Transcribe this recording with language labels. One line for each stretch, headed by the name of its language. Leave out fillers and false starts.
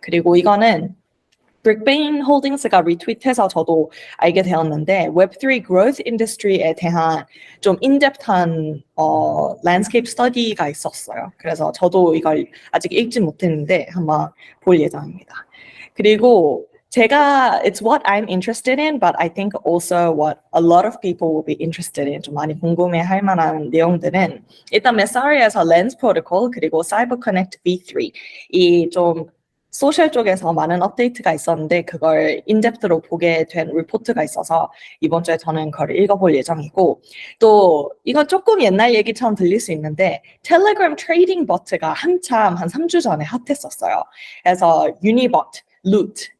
Korean: 그리고 이거는 브릭베인 홀딩스가 리트윗해서 저도 알게 되었는데 웹3 growth industry에 대한 좀 인덱트한 랜드스케이프 스터디가 있었어요. 그래서 저도 이걸 아직 읽지 못했는데 한번 볼 예정입니다. 그리고 제가
English: it's what I'm interested in, but I think also what a lot of people will be interested in.
Korean: 좀 많이 궁금해할 만한 내용들은 일단 메사리에서 렌즈 프로토콜 그리고 사이버 커넥트 V3 이 좀 소셜 쪽에서 많은 업데이트가 있었는데 그걸 인덱트로 보게 된 리포트가 있어서 이번 주에 저는 그걸 읽어볼 예정이고 또 이건 조금 옛날 얘기처럼 들릴 수 있는데 텔레그램 트레이딩 버트가 한참 한 3주 전에 핫했었어요. 그래서 유니버트, 루트